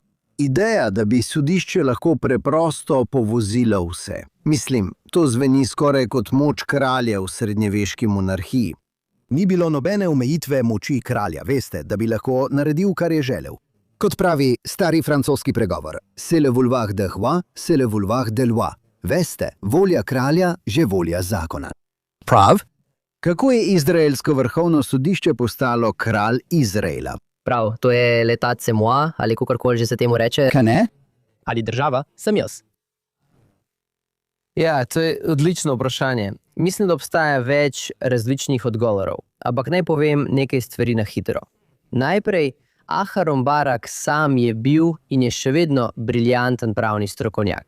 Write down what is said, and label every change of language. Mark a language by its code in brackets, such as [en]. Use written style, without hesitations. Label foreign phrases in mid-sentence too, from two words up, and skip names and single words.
[sl] Ideja, da bi sodišče lahko preprosto povozilo vse. Mislim, to zveni skoraj kot moč kralja v srednjeveški monarhiji. Ni bilo nobene omejitve moči kralja, veste, da bi lahko naredil, kar je želel. Kot pravi stari francoski pregovor, [fr] c'est le vouloir de roi, c'est le vouloir de loi. [sl] Veste, volja kralja, že volja zakona. Prav? Kako je izraelsko vrhovno sodišče postalo kralj Izraela? Prav, to je [fr] l'état c'est moi, [sl] ali kakorkoli že se temu reče. Kaj ne? Ali država, sem jaz. Ja, to je odlično vprašanje. Mislim, da obstaja več različnih odgovorov, ampak naj povem nekaj stvari na hitro. Najprej, Aharon Barak sam je bil in je še vedno briljanten pravni strokovnjak.